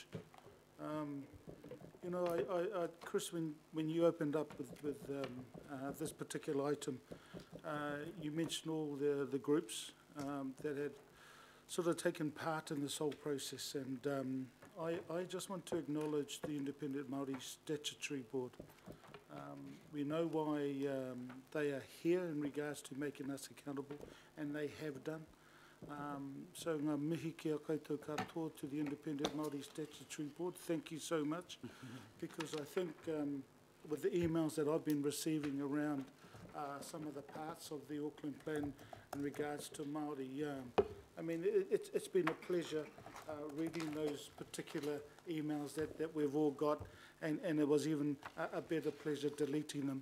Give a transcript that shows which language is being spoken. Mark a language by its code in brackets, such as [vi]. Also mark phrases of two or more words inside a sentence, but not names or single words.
[en] You know, Chris, when you opened up with this particular item, you mentioned all the groups that had sort of taken part in this whole process, and I just want to acknowledge the Independent Maori Statutory Board. We know why they are here in regards to making us accountable, and they have done. So [mi] ngā mihi ki a koutou katoa [en] to the Independent Maori Statutory Board. Thank you so much, because I think with the emails that I've been receiving around some of the parts of the Auckland Plan in regards to Māori, I mean, it's been a pleasure reading those particular emails that we've all got, and it was even a better pleasure deleting them.